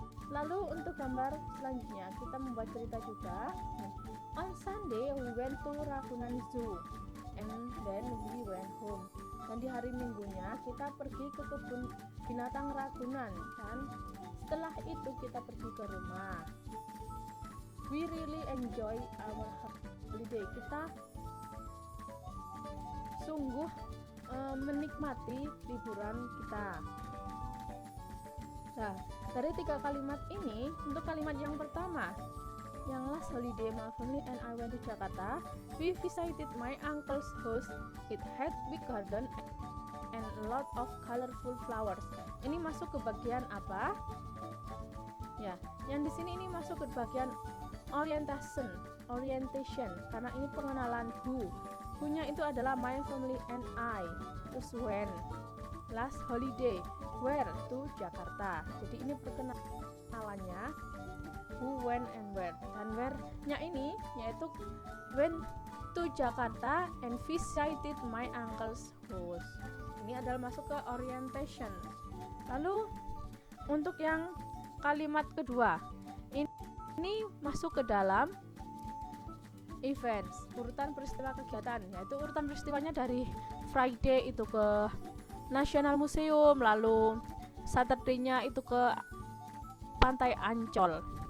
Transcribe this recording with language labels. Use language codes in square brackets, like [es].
[id] Lalu untuk gambar selanjutnya kita membuat cerita juga. [en] On Sunday we went to Ragunan Zoo and then we went home. [id] Dan di hari Minggunya kita pergi ke kebun binatang Ragunan, dan setelah itu kita pergi ke rumah. [en] We really enjoy our holiday. [id] Kita sungguh menikmati liburan kita. Nah, dari 3 kalimat ini, untuk kalimat yang pertama, yang [en] last holiday my family and I went to Jakarta, we visited my uncle's house. It had big garden and a lot of colorful flowers. [id] Ini masuk ke bagian apa? Ya, yang di sini ini masuk ke bagian orientation, karena ini pengenalan who. Who-nya itu adalah [en] my family and I. [id] Terus [en] when, last holiday, where, to Jakarta. [id] Jadi ini perkenalannya who, when, and where. Dan where-nya ini yaitu when [en] to Jakarta and visited my uncle's house. [id] Ini adalah masuk ke orientation. Lalu untuk yang kalimat kedua, ini masuk ke dalam events, urutan peristiwa kegiatan, yaitu urutan peristiwanya dari Friday itu ke National Museum, lalu Saturday-nya itu ke Pantai Ancol.